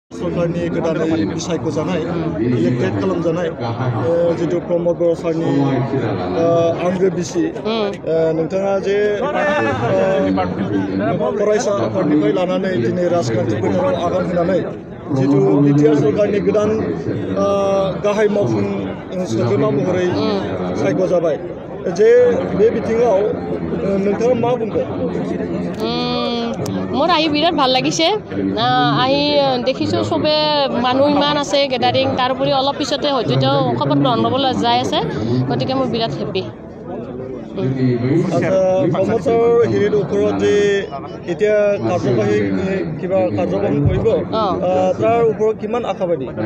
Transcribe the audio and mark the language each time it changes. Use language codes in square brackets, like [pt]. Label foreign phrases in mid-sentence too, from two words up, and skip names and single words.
[brx] सरकारनि गोदानै बिसायख'जानाय इलेक्टेड खालामजानाय जितु प्रमद बर' सारनि आंगो बिसि नोंथाङा जे फरायसा आफादनिफ्राय लानानै दिनै राजखान्थि फोथाराव आगान होनानै जितु बिटिआर सरकारनि गोदान गाहाय मावफुं सोद्रोमा महरै सायख'जाबाय जे बे बिथिङाव नोंथाङा मा बुंगोन [as] মোৰ আহি বিৰাট ভাল লাগিছে আহি দেখিছোঁ চবে মানুহ ইমান আছে গেডাৰিং তাৰোপৰি অলপ পিছতে হয়তো তেওঁ খবৰ গ্ৰহণ ল'বলৈ যাই আছে গতিকে মই বিৰাট হেপী কৰ্মচাৰ হেৰিৰ ওপৰত যে এতিয়া কাৰ্যবাহী কিবা কাৰ্যক্ৰম কৰিব তাৰ ওপৰত কিমান আশাবাদী